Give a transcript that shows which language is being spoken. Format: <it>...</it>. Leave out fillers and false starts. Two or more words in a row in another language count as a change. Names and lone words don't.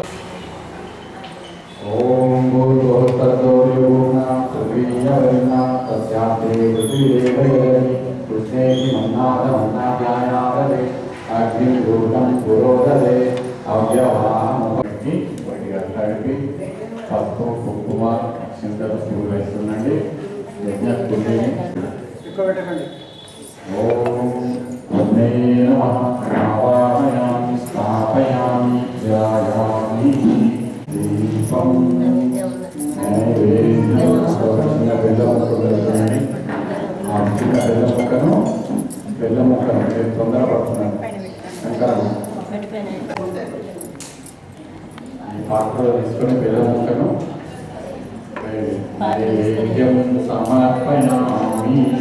<te>ఓం కలిపి పసుపు కుంకుమ అక్షంతలు పువ్వు వేస్తుందండి.</te> <sa>యజ్ఞ ఓం ओमे नमः आवाहयामि स्थापयामि ध्यायामि दीपं नैवेद्यं</sa> <te>చిన్న బెల్లం ముక్కను నేను తొందర పడుతున్నాను ఈ పాత్రలో తీసుకొని బెల్లం ముక్కను</te> <sa>నైవేద్యం సమర్పయామి.</sa>